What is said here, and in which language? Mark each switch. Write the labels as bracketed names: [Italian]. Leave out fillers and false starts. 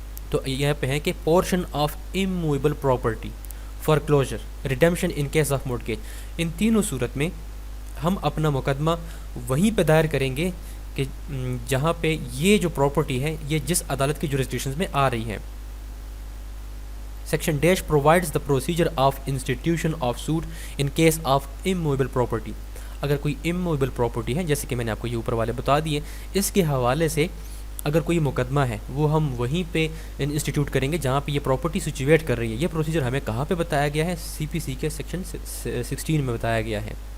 [Urdu] تو یہاں پہ ہے کہ [English] Portion of immovable property, foreclosure, redemption in case of mortgage. [Urdu] ان تینوں صورت میں ہم اپنا مقدمہ وہیں پہ دائر کریں گے کہ جہاں پہ یہ جو پراپرٹی ہے یہ جس عدالت کی جورسڈکشنز میں آ رہی ہے. [English] Section dash provides the procedure of institution of suit in case of immovable property. [Urdu] اگر کوئی اموویبل پراپرٹی ہے جیسے کہ میں نے آپ کو یہ اوپر والے بتا دیے، اس کے حوالے سے اگر کوئی مقدمہ ہے وہ ہم وہیں پہ انسٹیٹیوٹ کریں گے جہاں پہ یہ پراپرٹی سچویٹ کر رہی ہے. یہ پروسیجر ہمیں کہاں پہ بتایا گیا ہے، سی پی سی کے سیکشن 16 میں بتایا گیا ہے.